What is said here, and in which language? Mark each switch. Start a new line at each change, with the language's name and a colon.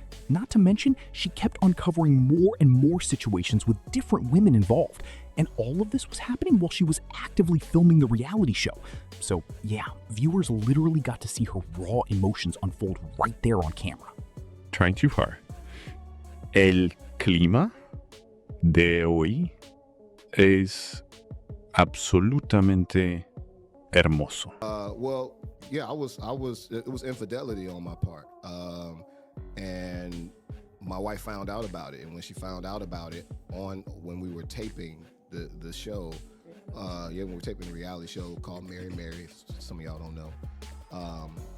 English: Not to mention, she kept uncovering more and more situations with different women involved. And all of this was happening while she was actively filming the reality show. So yeah, viewers literally got to see her raw emotions unfold right there on camera. Trying too hard.
Spanish: El clima de hoy es absolutamente hermoso.
English: It was infidelity on my part. And my wife found out about it. And when she found out about it when we were taping the show, when we were taping the reality show called Mary, some of y'all don't know.